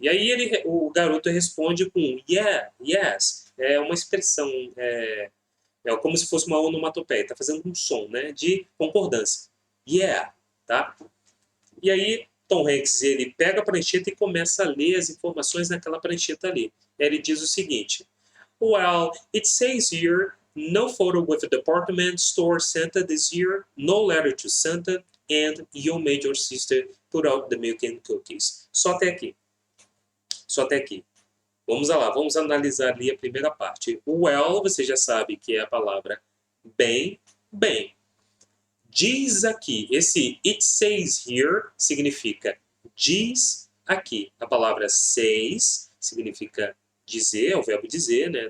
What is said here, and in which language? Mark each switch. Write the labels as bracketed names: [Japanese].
[Portuguese] E aí o garoto responde com [English] yeah, yes. [Portuguese] É uma expressão, é como se fosse uma onomatopeia. Está fazendo um som, né, de concordância. Yeah, tá? E aí Tom Hanks ele pega a prancheta e começa a ler as informações naquela prancheta ali. Ele diz o seguinte: [English] well, it says here no photo with a department store Santa this year, no letter to Santa, and you made your sister put out the milk and cookies. [Portuguese] Só até aqui. Só até aqui. Vamos lá, vamos analisar ali a primeira parte. Well, você já sabe que é a palavra bem, bem. Diz aqui, esse [English] it says here [Portuguese] significa diz aqui. A palavra says significa dizer, é o verbo dizer, né?